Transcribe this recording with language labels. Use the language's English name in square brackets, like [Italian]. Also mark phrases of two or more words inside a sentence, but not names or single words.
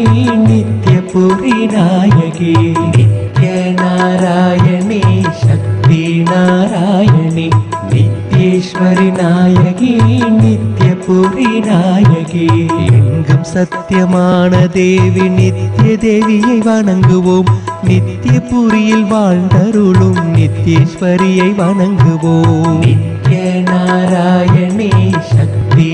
[Sanskrit] नित्यपुरी नायकी नित्य नारायणी शक्ति नारायणी नित्येश्वरी नायकी नित्यपुरी नायकी [Tamil] எங்கும் சத்தியமான தேவி நித்திய தேவியை வணங்குவோம் நித்தியபுரியில் வாழ்ந்தருளும் நித்யேஸ்வரியை வணங்குவோம் [Sanskrit] नित्य नारायणी शक्ति